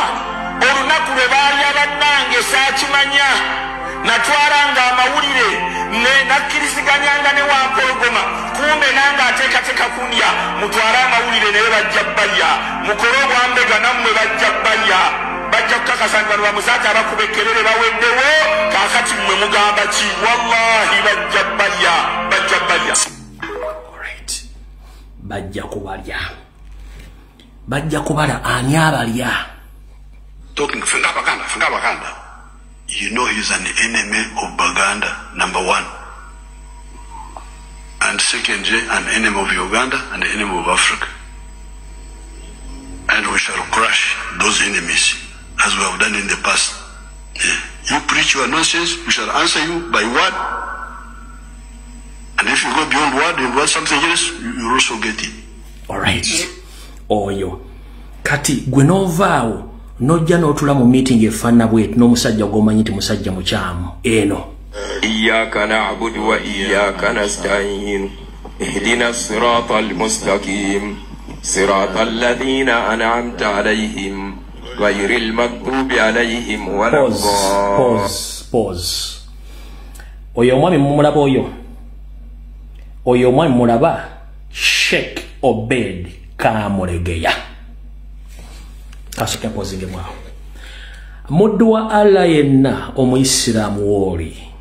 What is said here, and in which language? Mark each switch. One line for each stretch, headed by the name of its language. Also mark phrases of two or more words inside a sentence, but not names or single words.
Ganda: olunaku lwe baalya bannange saakimanya natwalanga amawulire nakkiriziganyanga ne wampologoma kumbe nange ateekateeka kundya mutwale amawulire naye bajja balya mukole obwambega nammwe bajja balya bajja kukakasa nti bano bamuzaata abakubekerere baweddewo kaakati mmwe mugamba ki wallahi bajja balya bajja kubala ani abalya
English: talking
Ganda: funga baganda
English: you know he's an enemy of Baganda number 1 and secondly an enemy of Uganda and an enemy of Africa, and we shall crush those enemies as we have done in the past. You preach your nonsense, we shall answer you by word. And if you go beyond word and want something else, you also get it. Alright.
Ganda: Oyo. Kati, gwenovaawo, nojja n'otula mu meeting efaanana bwetu n'omusajja gw'omanyi nti musajja mukyamu. Eno.
Arabic: إياك نعبد وإياك نستعين. اهدنا الصراط المستقيم صراط الذين أنعمت عليهم. غير المغضوب عليهم ولا الضالين.
English: Pause.
Ganda: Oyo omwami mumulaba oyo. Oyo omwami mulaba Sheikh Obed Kamulegeya. Kasuke pozinge mwao. Muddu wa Allah yenna omuyisiraamu woli.